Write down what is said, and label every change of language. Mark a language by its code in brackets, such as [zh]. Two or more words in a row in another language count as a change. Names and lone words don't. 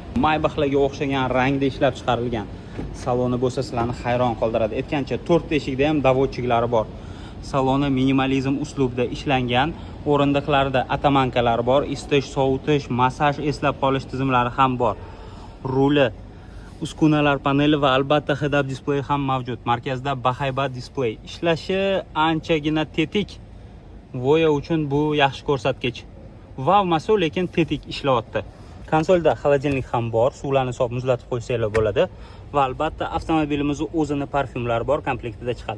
[uz] Maybach'larga o'xshagan rangda ishlab chiqarilgan. Saloni bo'lsa sizlarni hayron qoldiradi. Aytgancha 4 eshikda ham davodchiklari bor. Saloni minimalizm uslubida ishlangan. O'rindiqlarda atamankalar bor, isitish, sovutish, massaj eslab qolish tizimlari ham bor. Ruli, uskunalar paneli va albatta [en] head-up display [uz] ham mavjud. Markazda bahaybat display. Ishlashi anchagina tetik. Voya uchun bu yaxshi ko'rsatkich. Wow maso, lekin tetik ishlayapti. Konsolda xolodilnik ham bor, suvlarni solib muzlatib qo'ysanglar bo'ladi va albatta avtomobilimizning o'zini parfyumlari bor, komplektida chiqadi.